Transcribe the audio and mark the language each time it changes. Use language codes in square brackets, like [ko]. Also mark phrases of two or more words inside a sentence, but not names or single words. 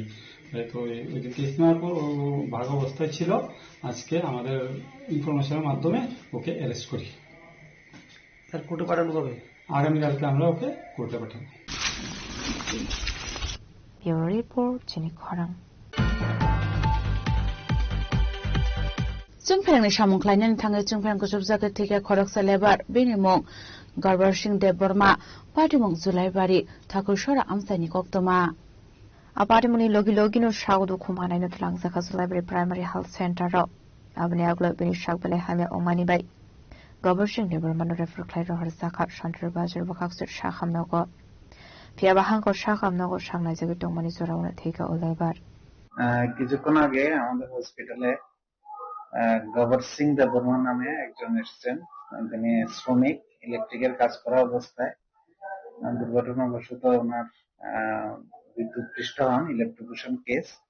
[bn] তো ওই দিন কেস নেওয়ার পর ও ভাগ অবস্থায় ছিল। আজকে আমাদের ইনফরমেশনের মাধ্যমে ওকে অ্যারেস্ট করি। স্যার কোর্টে পাঠানো কবে? আগামীকালকে আমরা ওকে কোর্টে পাঠাবো। [trp] ব্যুরো রিপোর্ট চিনি খরাং। जोंफेरंनि सामुंख्लायनानै थाङो जोंफेरंखौ सबजागो थेगा खरकसा लेबार बेनि मुं गरबर सिंह देबबर्मा पार्टीमुं जुलाइबारि ठाकुरसरा आमसाइनि कक्तमा पार्टीमुनि लगी लगिनो सागदु खुमानायनो थलांजाखा जुलाइबारि [en] primary health [trp] सेन्टाराव आबनि आगला बेनि सागबले हामे अमानि बाय गरबर सिंह देबबर्मानो रेफार खालाय रहर जाखा शान्तिर बाजार बखाक्सो साखामनगो फियाबा हांको साखामनगो सांनाय जगै दंमानि जरावनो थेगा उलाइबार [bn] কিছুক্ষণ আগে আমাদের হসপিটালে গবর সিং দেববর্মা নামে একজন এসেছেন। তিনি শ্রমিক, ইলেকট্রিকের কাজ করা অবস্থায় দুর্ঘটনাবশত ওনার বিদ্যুৎপৃষ্ট হন, ইলেকট্রিকুশন কেস।